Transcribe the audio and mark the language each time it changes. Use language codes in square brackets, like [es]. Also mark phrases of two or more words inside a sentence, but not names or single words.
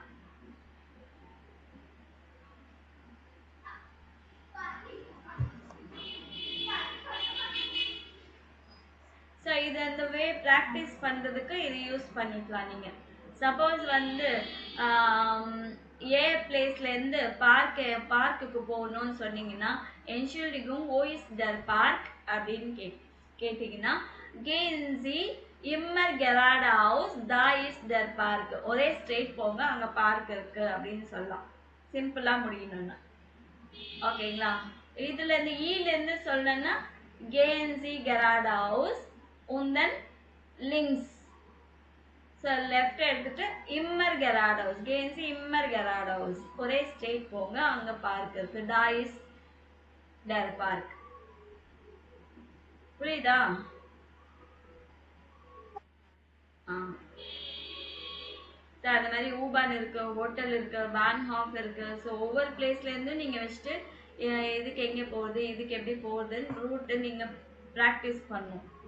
[ta] ஸோ இது அந்த வே ப்ராக்டிஸ் பண்ணுறதுக்கு இது யூஸ் பண்ணிக்கலாம் நீங்கள். சப்போஸ் வந்து ஏ பிளேஸ்லேருந்து பார்க்குக்கு போகணும்னு சொன்னீங்கன்னா [de] Entschuldigung wo ist der Park [ta] அப்படின்னு கேட்டிங்கன்னா [de] gehen Sie immer geradeaus, da ist der Park. [ta] ஒரே ஸ்ட்ரெயிட் போங்க, அங்கே பார்க் இருக்கு அப்படின்னு சொல்லலாம். சிம்பிளாக முடியணும்னா ஓகேங்களா. இதுல இருந்து ஈலேருந்து சொல்லணும்னா [de] gehen Sie geradeaus und dann links. ஸோ லெஃப்ட் எடுத்துட்டு immer geradeaus, gehen Sie immer geradeaus, [ta] ஒரே ஸ்ட்ரெயிட் போங்க, அங்கே பார்க் இருக்கு. [de] da ist der Park. [ta] புரியுதா? அந்த மாதிரி U-Bahn இருக்கு, ஹோட்டல் இருக்கு, பான்ஹாஃப் இருக்கு. ஸோ ஒவ்வொரு பிளேஸ்ல இருந்து நீங்க வச்சுட்டு இதுக்கு எங்கே போகுது, இதுக்கு எப்படி போகுதுன்னு ரூட்டு நீங்க ப்ராக்டிஸ் பண்ணணும்.